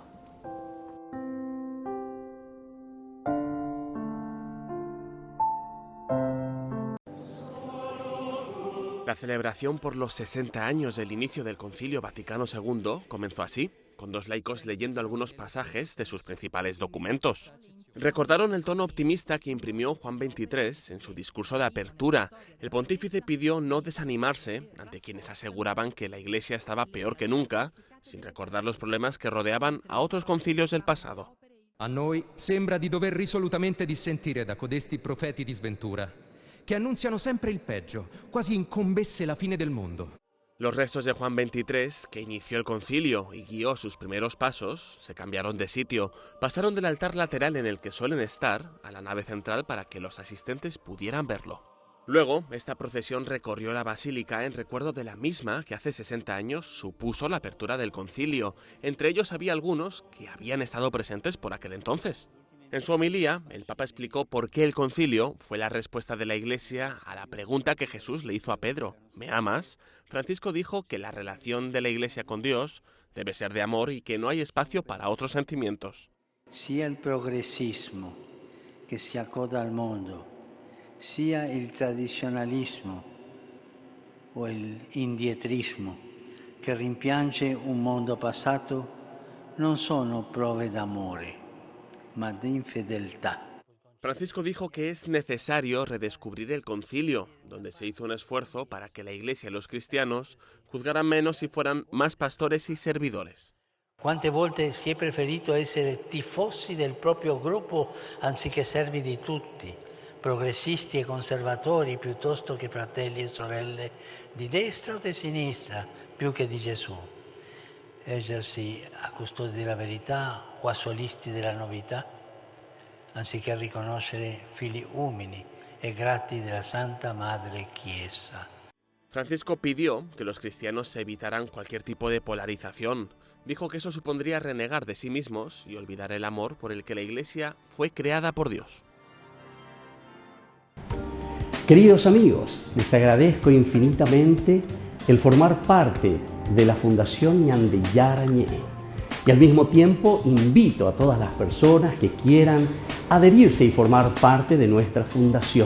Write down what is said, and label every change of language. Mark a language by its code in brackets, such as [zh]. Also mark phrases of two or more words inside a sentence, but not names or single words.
[es] La celebración por los 60 años del inicio del Concilio Vaticano II comenzó así, con dos laicos leyendo algunos pasajes de sus principales documentos. Recordaron el tono optimista que imprimió Juan XXIII en su discurso de apertura. El pontífice pidió no desanimarse ante quienes aseguraban que la Iglesia estaba peor que nunca, sin recordar los problemas que rodeaban a otros concilios del pasado. [it] A noi sembra di dover risolutamente dissentire da codesti profeti di sventura, che annunziano sempre il peggio, quasi incombesse la fine del mundo. [es] Los restos de Juan XXIII, que inició el concilio y guió sus primeros pasos, se cambiaron de sitio, pasaron del altar lateral en el que suelen estar a la nave central para que los asistentes pudieran verlo. Luego, esta procesión recorrió la basílica en recuerdo de la misma que hace 60 años supuso la apertura del concilio. Entre ellos había algunos que habían estado presentes por aquel entonces. En su homilía, el Papa explicó por qué el concilio fue la respuesta de la Iglesia a la pregunta que Jesús le hizo a Pedro: ¿me amas? Francisco dijo que la relación de la Iglesia con Dios debe ser de amor y que no hay espacio para otros sentimientos. [it] Sia il progressismo che si accoda al mondo, sia il tradizionalismo o il indietrismo che rimpiange un mondo passato non sono prove d'amore, ma di infedeltà. [es] Francisco dijo que es necesario redescubrir el concilio, donde se hizo un esfuerzo para que la Iglesia y los cristianos juzgaran menos y fueran más pastores y servidores. [it] Quante volte si è preferito essere tifosi del proprio gruppo anziché servi di tutti, progressisti e conservatori piuttosto che fratelli e sorelle di destra o di sinistra, più che di Gesù. Ergersi a custodi della verità o a solisti della novità, anziché riconoscere figli umili e grati della Santa Madre Chiesa. [es] Francisco pidió que los cristianos evitaran cualquier tipo de polarización. Dijo que eso supondría renegar de sí mismos y olvidar el amor por el que la Iglesia fue creada por Dios. Queridos amigos, les agradezco infinitamente el formar parte de la Fundación Ñandeyara Ñe'e y al mismo tiempo invito a todas las personas que quieran adherirse y formar parte de nuestra fundación.